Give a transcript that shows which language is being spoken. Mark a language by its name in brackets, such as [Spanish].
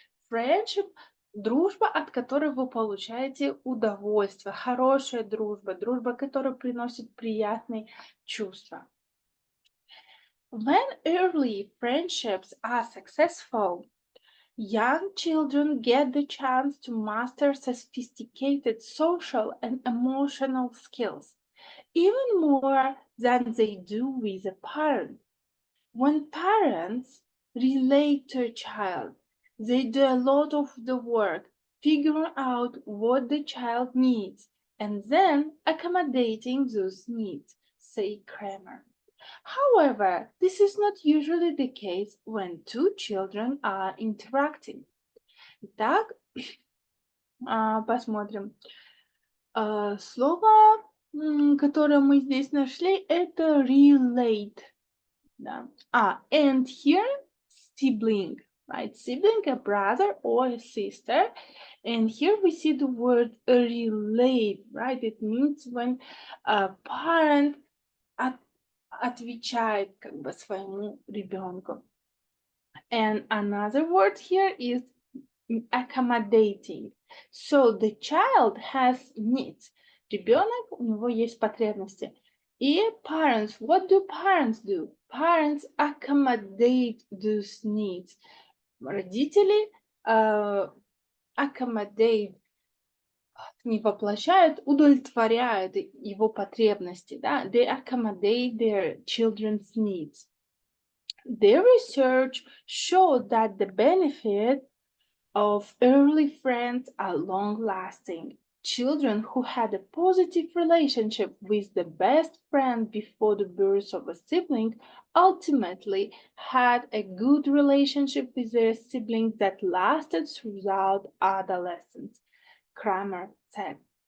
[Russian] Friendship – дружба, от которой вы получаете удовольствие, хорошая дружба, дружба, которая приносит приятные чувства. [English] When early friendships are successful, young children get the chance to master sophisticated social and emotional skills, even more than they do with a parent. When parents relate to a child, they do a lot of the work figuring out what the child needs and then accommodating those needs, say Kramer. However, this is not usually the case when two children are interacting. [Russian] Итак, посмотрим. Слово, которое мы здесь нашли, это relate. [English] Да. And here, sibling, right? Sibling, a brother or a sister. And here we see the word relate, right? It means when a parent [Russian] отвечает как бы своему ребенку. [English] And another word here is accommodating. So the child has needs. [Russian] Ребенок, у него есть потребности. [English] И parents, what do parents do? Parents accommodate those needs. [Russian] Родители accommodate, не воплощают, удовлетворяют его потребности, да? [English] They accommodate their children's needs. Their research showed that the benefit of early friends are long-lasting. Children who had a positive relationship with the best friend before the birth of a sibling ultimately had a good relationship with their siblings that lasted throughout adolescence, Kramer said.